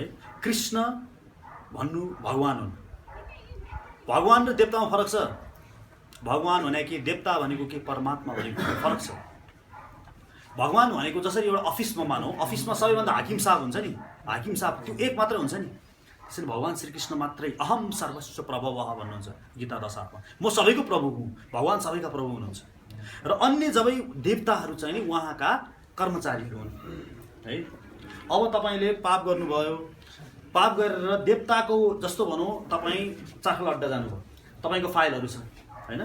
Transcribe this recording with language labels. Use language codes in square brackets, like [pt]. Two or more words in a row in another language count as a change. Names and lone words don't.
[ne] कृष्ण भन्नु भगवान् हुन्। भगवान् र देवतामा फरक छ। भगवान् भनेको देवता भनेको के परमात्मा भनेको फरक छ। भगवान् भनेको जसरी एउटा अफिसमा मानौँ, अफिसमा सबैभन्दा हाकिम साहब हुन्छ नि, हाकिम साहब त्यो एक मात्रै हुन्छ नि। त्यसरी भगवान् श्रीकृष्ण मात्रै [sa] अहम सर्वस्व प्रभवः [ne] भन्नुहुन्छ गीता 10:8मा। म सबैको प्रभु हुँ, भगवान् सबैका प्रभु हुनुहुन्छ। र अन्य जबै देवताहरू चाहिँ नि उहाँका कर्मचारीहरू हुन् है। अब तपाईँले पाप गर्नुभयो, पाप गरेर देवताको जस्तो भनौँ तपाईँ चाखला अड्डा जानुभयो, तपाईँको फाइलहरू छ होइन।